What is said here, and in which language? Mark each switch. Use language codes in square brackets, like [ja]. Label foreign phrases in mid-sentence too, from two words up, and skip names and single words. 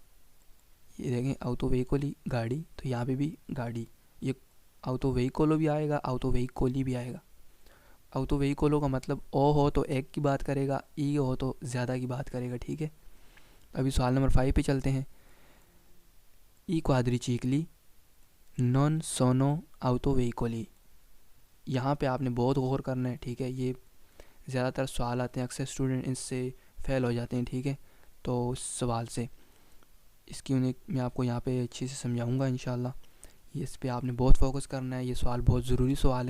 [hi] ये देखें autoveicoli गाड़ी, तो यहाँ पे भी गाड़ी, ये autoveicolo भी आएगा, autoveicoli भी आएगा। autoveicolo का मतलब ओ हो तो एक की बात करेगा, ई हो तो ज़्यादा की बात करेगा, ठीक है। अभी सवाल नंबर 5 पे चलते हैं। [it] ई quadricicli non sono autoveicoli। [hi] यहाँ पे आपने बहुत गौर करना है, ठीक है। ये ज़्यादातर सवाल आते हैं, अक्सर स्टूडेंट इससे फेल हो जाते हैं, ठीक है। तो सवाल से इसकी उन्हें मैं आपको यहाँ पे अच्छे से समझाऊंगा इंशाल्लाह। ये इस पे आपने बहुत फोकस करना है, ये सवाल बहुत ज़रूरी सवाल है।